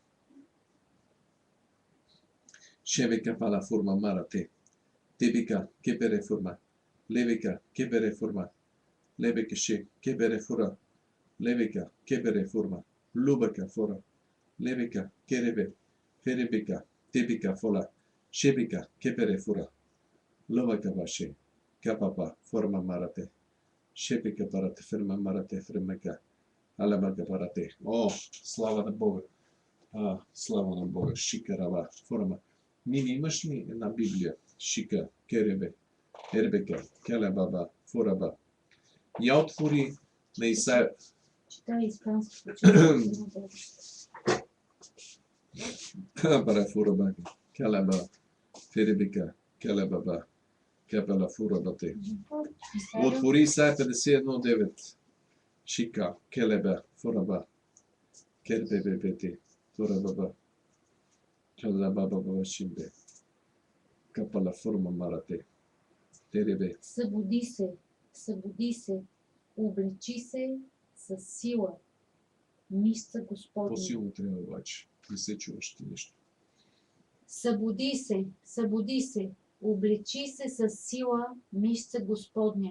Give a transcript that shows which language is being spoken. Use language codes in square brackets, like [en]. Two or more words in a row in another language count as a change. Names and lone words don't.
[bg] шевека пала форма марате, тибека, кепере, фурма, лебека, кепере, фурма, лебекаше, кепере, фура, лебека, кепере, фурма, лубака, фура, лебека, керебе, феребека, тибека, фола, шебека, кепере, фура, лубака, баше, капапа, форма марате, шепека парате, ферма марате, фремека, алабака парате. О, слава на Бога! Слава на Бога! Шика рава, форма. Нини, имаш ли една Библия? Шика, керебе, ербека, келебаба, фураба. Я отвори на Исаия. Читай испански. Капара фурабака, келеба, феребека, келебаба, капела фурабате. Отвори Исаия 51:9. Шика, келеба, фураба, кербебебете, фурабаба, келебаба, шимбе, капала фурма марате, теребе. Събуди се, облечи се с сила, мишца Господня. По-силно трябва обаче, не се чуваш ти нещо. Събуди се, облечи се с сила, мишца Господня.